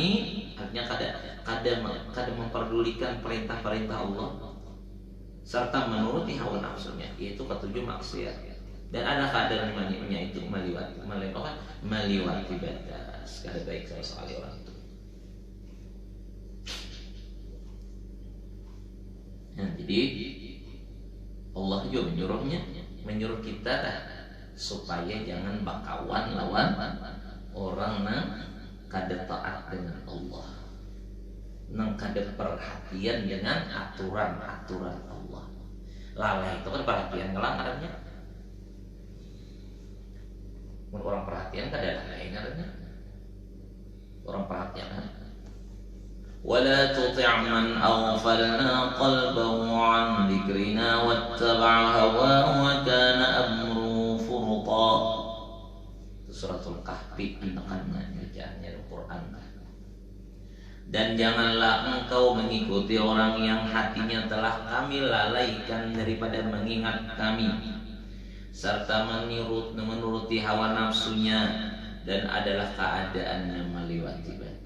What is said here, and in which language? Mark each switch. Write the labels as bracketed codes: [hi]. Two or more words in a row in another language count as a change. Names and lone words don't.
[id] Artinya kada memperdulikan perintah-perintah Allah serta menuruti hawa nafsunya, yaitu ketujuh maksiat. Dan ada keadaannya itu meliwati batas. Kada baik sama sekali orang itu. Nah, jadi Allah juga menyuruh kita supaya jangan bakawan lawan orang yang kada taat dengan Allah, nang kada perhatian dengan aturan-aturan Allah. Lalai itu kan perhatian ngelangarnya. Orang perhatian kada lalai ngarannya. Orang perhatian. [ar] ولا تطع من أغفلنا قلبه عن ذكرنا واتبع هواه وكان أمره فرطا. [id] Suratul Kahfi menekannya bacaannya Al-Quran. Dan janganlah engkau mengikuti orang yang hatinya telah kami lalaikan daripada mengingat kami, serta menuruti hawa nafsunya, dan adalah keadaannya meliwati batas.